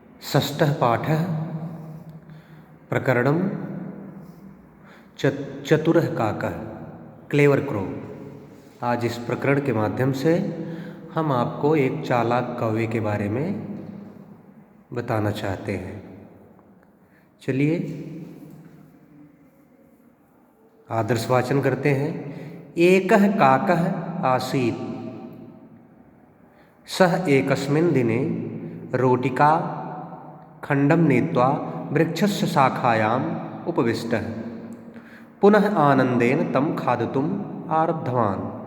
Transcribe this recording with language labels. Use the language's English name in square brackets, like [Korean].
[Sanskrit] षष्ठः पाठः प्रकरणं चतुरः काकः [English] Clever crow. [Hindi] आज इस प्रकरण के माध्यम से हम आपको एक चालाक कौवे के बारे में बताना चाहते हैं। चलिए आदर्श वाचन करते हैं। [Sanskrit] एकः काकः आसीत्, सः एकस्मिन् दिने रोटिका खण्डं नीत्वा वृक्षस्य शाखायाम् उपविष्टः। पुनः आनन्देन तं खादितुम् आरब्धवान्।